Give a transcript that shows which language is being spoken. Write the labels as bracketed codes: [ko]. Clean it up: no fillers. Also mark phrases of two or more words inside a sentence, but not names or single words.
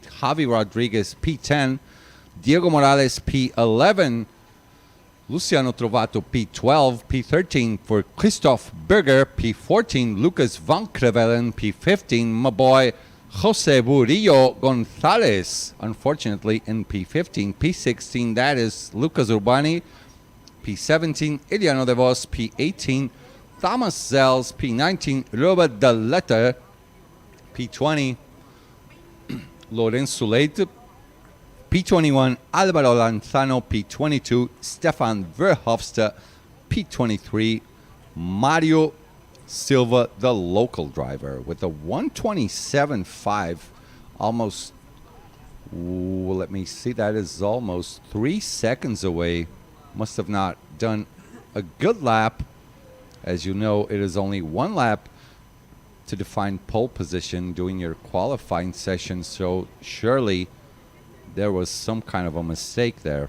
[en] Javi Rodriguez P10. Diego Morales P11. Luciano Trovato P12. P13 for Christoph Berger. P14 Lucas Van Crevelen. P15 my boy Jose Burillo Gonzalez, unfortunately, in P15. P16, that is Lucas Urbani. P17, Iliano De Vos. P18, Thomas Zels. P19, Robert Daletta. P20, Lorenzo Leite. P21, Alvaro Lanzano. P22, Stefan Verhofstadt. P23, Mario Silva, the local driver, with a 127.5, almost, let me see, that is almost 3 seconds away. Must have not done a good lap. As you know, it is only one lap to define pole position doing your qualifying session, so surely there was some kind of a mistake there.